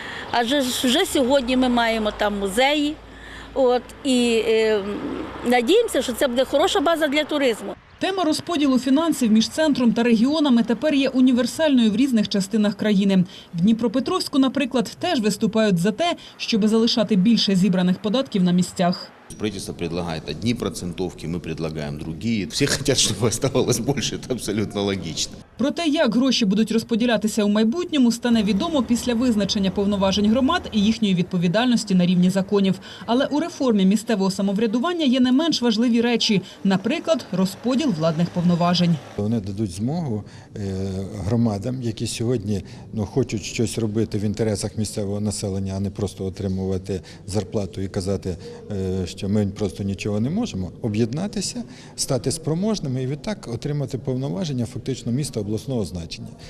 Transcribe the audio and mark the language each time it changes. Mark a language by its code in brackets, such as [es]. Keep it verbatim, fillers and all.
[uk] Адже вже сьогодні ми маємо там музеї, от, і е, надіємося, що це буде хороша база для туризму. Тема розподілу фінансів між центром та регіонами тепер є універсальною в різних частинах країни. В Дніпропетровську, наприклад, теж виступають за те, щоб залишати більше зібраних податків на місцях. [ru] Правительство предлагает одни процентовки, мы предлагаем другие. Все хотят, чтобы оставалось больше, это абсолютно логично. [uk] Про те, як гроші будуть розподілятися у майбутньому, стане відомо після визначення повноважень громад і їхньої відповідальності на рівні законів. Але у реформі місцевого самоврядування є не менш важливі речі, наприклад, розподіл владних повноважень. Вони дадуть змогу громадам, які сьогодні ну, хочуть щось робити в інтересах місцевого населення, а не просто отримувати зарплату і казати, що ми просто нічого не можемо, об'єднатися, стати спроможними і відтак отримати повноваження фактично міста обласного значення.